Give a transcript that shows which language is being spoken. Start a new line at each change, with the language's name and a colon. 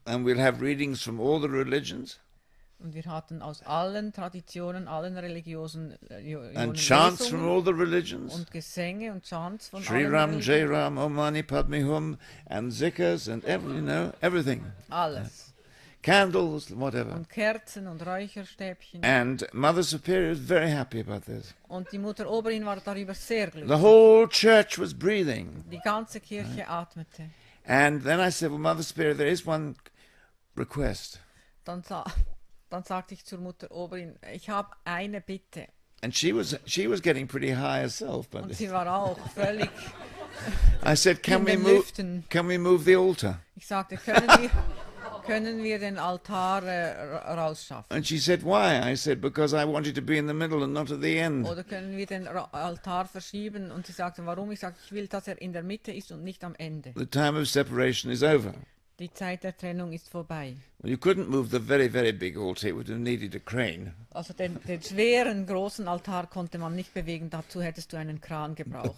English: And we'll have readings from all the religions.
German: Und wir hatten aus allen Traditionen, allen Religionen
English: And chants from all the religions.
German: Und Gesänge und Chants von
English: Sri
German: allen
English: Ram,
German: Religionen.
English: Jai Ram, Om Mani Padme Hum, and zikrs and everything.
German: Alles.
English: Candles, whatever.
German: Und Kerzen und Räucherstäbchen.
English: And Mother Superior was very happy about this.
German: Und die Mutter Oberin war darüber sehr glücklich.
English: The whole church was breathing.
German: Die ganze Kirche atmete.
English: And then I said, well, Mother Superior, there is one request.
German: Dann sagte ich zur Mutter Oberin, ich habe eine Bitte.
English: And she was getting pretty high herself. But
German: Und sie war auch völlig
English: I said,
German: in den Lüften.
English: can we move the altar?
German: Ich sagte, können wir den Altar rausschaffen?
English: And she said, why? I said, because I wanted to be in the middle and not at the end.
German: Oder können wir den Altar verschieben? Und sie sagte, warum? Ich sagte, ich will, dass er in der Mitte ist und nicht am Ende.
English: The time of separation is over.
German: Die Zeit der Trennung ist vorbei.
English: Well, you couldn't move the very, very big altar. It would have needed a crane.
German: Also den schweren, großen Altar konnte man nicht bewegen. Dazu hättest du einen Kran gebraucht.